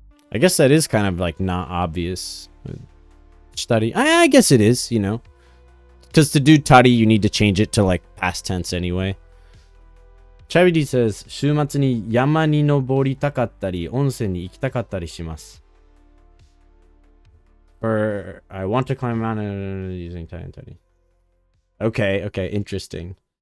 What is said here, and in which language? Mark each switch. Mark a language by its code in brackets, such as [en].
[en] I guess that is kind of like not obvious. Study. I guess it is, because to do tari, you need to change it to like past tense anyway. [ja] Chavidi says, 週末に山に登りたかったり、温泉に行きたかったりします。 [en] Or I want to climb a mountain using tai and tari. Okay, interesting.